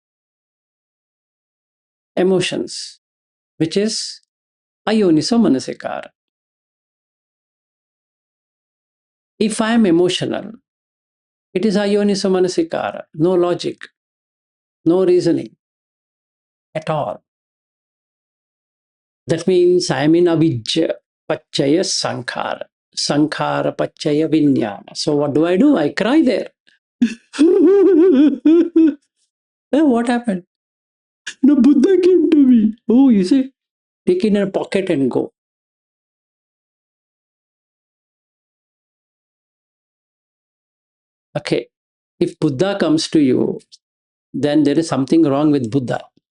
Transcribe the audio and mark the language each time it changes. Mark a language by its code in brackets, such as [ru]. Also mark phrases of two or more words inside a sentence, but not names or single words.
[en] Emotions, which is [pi] ayoniso manasikara. [en] If I am emotional, it is [pi] ayoniso manasikara. [en] No logic, no reasoning at all. That means I am in [pi] avijja, pachaya, sankhara. Sankhara, pachaya, vinyana. [en] So what do? I cry there. What happened? No, Buddha came to me. Oh, you see, take it in a pocket and go. Okay, if Buddha comes to you, then there is something wrong with Buddha.